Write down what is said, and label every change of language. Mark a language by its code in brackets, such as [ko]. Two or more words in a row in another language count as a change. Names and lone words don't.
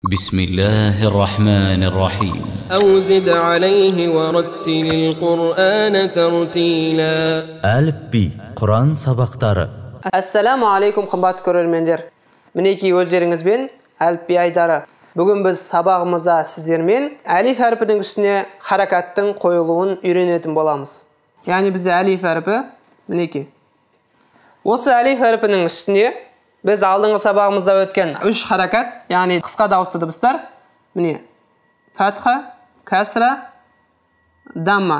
[ar] بسم الله الرحمن الرحيم أو زد عليه ورتل القرآن ترتيلا. [kk] Әліпби, Құран сабақтары. [ar] السلام عليكم [kk] қымбатты көрермендер. Мінекей өздеріңізбен әліпби айдары. Бүгін біз сабағымызда сіздермен әлиф әрпінің үстіне харакаттың қойылуын үйренетін боламыз. Яғни бізде әлиф әрпі мінекей. Осы әлиф әрпінің үстіне біз алдыңғы сабағымызда өткен 3 харакат, яғни қысқа дауысты дыбыстар, міне, фатха, кәсра, дамма.